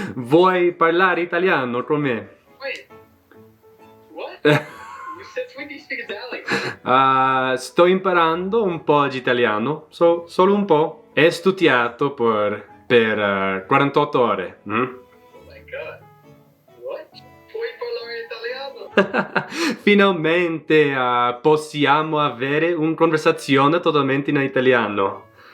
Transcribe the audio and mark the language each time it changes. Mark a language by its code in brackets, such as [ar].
[it] Vuoi parlare italiano con me? [en] Wait. What? Since when do you speak Italian? [it] Sto imparando un po' di italiano, solo un po'. He studiato per 48 ore. [en] Oh my god. What? [it] Puoi parlare italiano? Finalmente possiamo avere una conversazione totalmente in italiano.